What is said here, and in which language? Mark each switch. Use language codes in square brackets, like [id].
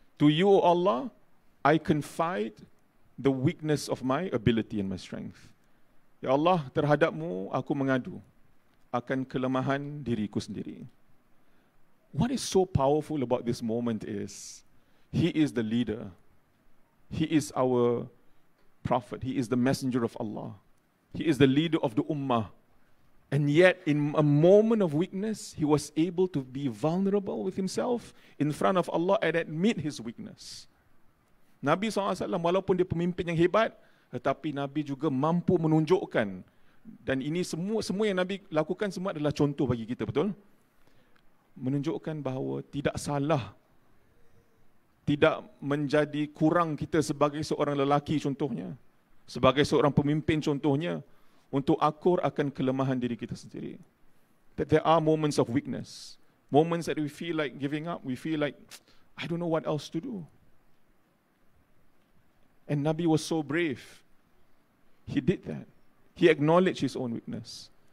[en] To you, O Allah, I confide the weakness of my ability and my strength. [ms] Ya Allah, terhadapmu aku mengadu akan kelemahan diriku sendiri. [en] What is so powerful about this moment is, he is the leader. He is our prophet. He is the messenger of Allah. He is the leader of the ummah. And yet, in a moment of weakness, he was able to be vulnerable with himself in front of Allah and admit his weakness. [ms] Nabi SAW, walaupun dia pemimpin yang hebat, tetapi Nabi juga mampu menunjukkan. Dan ini semua yang Nabi lakukan semua adalah contoh bagi kita, betul? Menunjukkan bahawa tidak salah, tidak menjadi kurang kita sebagai seorang lelaki contohnya. Sebagai seorang pemimpin contohnya, untuk akur akan kelemahan diri kita sendiri. [en] That there are moments of weakness. Moments that we feel like giving up. We feel like, I don't know what else to do. And Nabi was so brave. He did that. He acknowledged his own weakness.